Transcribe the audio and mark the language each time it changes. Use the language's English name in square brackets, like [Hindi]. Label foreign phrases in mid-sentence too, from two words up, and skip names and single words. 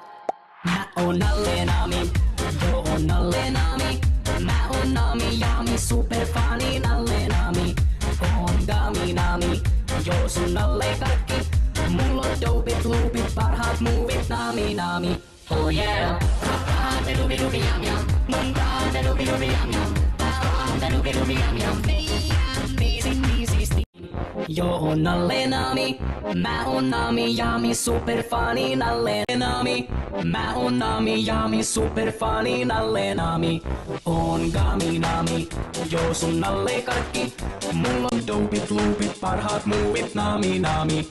[Finnish] Mä oon Nalle Nami, joo on Nalle Nami. Mä oon Nami Jami, superfani Nalle Nami. Oon Gami Nami, joo sun Nalle kaikki. Mulla on dopit, loopit, parhaat muuvit Nami Nami. [English] Oh yeah, doobie yum yum, mun doobie yum yum, doobie yum yum, amazing easy. [Finnish] Joo on Nalle Nami, mä oon Nami Jami, superfani Nalle Nami. Mä oon Nami Jami, superfani Nalle Nami. Oon Gami Nami, joo sun Nalle kaikki. Mulla on dopit, loopit, parhaat muuvit Nami Nami.